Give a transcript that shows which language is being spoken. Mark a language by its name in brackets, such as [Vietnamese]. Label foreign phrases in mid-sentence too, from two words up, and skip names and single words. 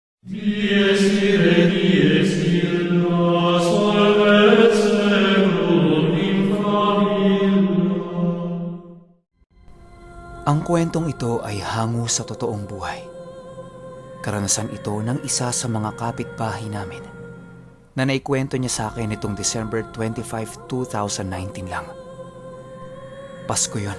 [Latin] Dies ire, dies illa, solvet seculum in favilla. [Filipino] Ang kwentong ito ay hango sa totoong buhay. Karanasan ito ng isa sa mga kapitbahay namin na naikwento niya sa akin nitong December 25, 2019 lang. Pasko yun.